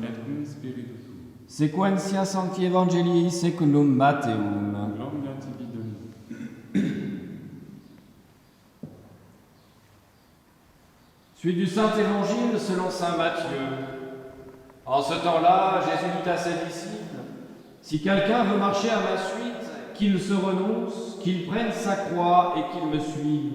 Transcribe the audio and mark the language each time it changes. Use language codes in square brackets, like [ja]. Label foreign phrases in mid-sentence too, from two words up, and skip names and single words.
[la] Et cum spiritu tuo. Sequentia Sancti Evangelii secundum Matteum. Gloria tibi, Domine. [fr] Suite du Saint-Évangile selon saint Matthieu. En ce temps-là, Jésus dit à ses disciples, « Si quelqu'un veut marcher à ma suite, qu'il se renonce, qu'il prenne sa croix et qu'il me suive.